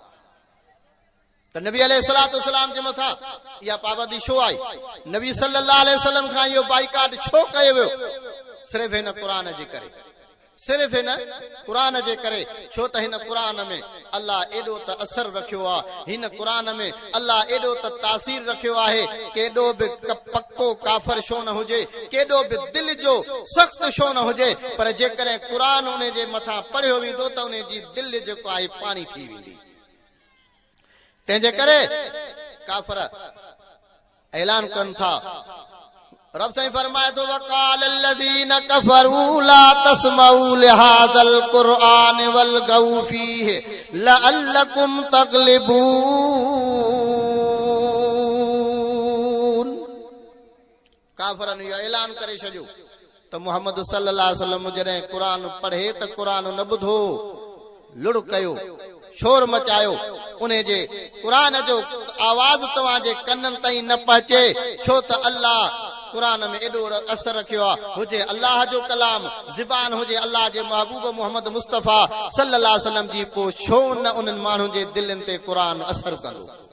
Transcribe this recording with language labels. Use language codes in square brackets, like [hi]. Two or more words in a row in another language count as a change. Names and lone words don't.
[sd] त नबी [ar] عليه الصلاة والسلام [sd] जे मथां इहा पाबंदी छो आई नबी [ar] صلى الله عليه وسلم [sd] खां इहो बाइकाट छो कयो वियो सिर्फ़ हिन क़ुरान जे करे सिर्फ़ हिन क़ुरान जे करे छो त हिन क़ुरान में अल्लाह एॾो त असर रखियो आहे हिन क़ुरान में अल्लाह एॾो त तासीर रखियो आहे केॾो बि पक्को काफ़िर छो न हुजे केॾो बि दिलि जो सख़्त छो न हुजे पर जेकॾहिं क़ुरान उन जे मथां पढ़ियो वेंदो त उन जी दिलि जेको आहे पाणी थी वेंदी। तंहिंजे करे काफ़िर ऐलान कनि था रब साईं फरमाए थो [ar] وقال الذين كفروا لا تسمعوا لهذا القرآن والغوا فيه لعلكم تغلبون. [sd] काफ़िरनि इहो ऐलान करे छॾियो त मुहम्मद [ar] صلى الله عليه وسلم [sd] जॾहिं क़ुरान पढ़े त क़ुरान न ॿुधो लुड़ कयो शोर मचायो उन जे क़ुरान जो आवाज़ तव्हांजे कननि ताईं न पहुचे छो त अल्लाह क़ुरान में एॾो असर रखियो आहे हुजे अल्लाह जो कलाम ज़बान हुजे अल्लाह जे महबूब मोहम्मद मुस्तफ़ा [ar] صلى الله عليه وسلم [sd] जी पोइ छो न उन्हनि माण्हुनि जे दिलनि ते क़ुरान असर कंदो।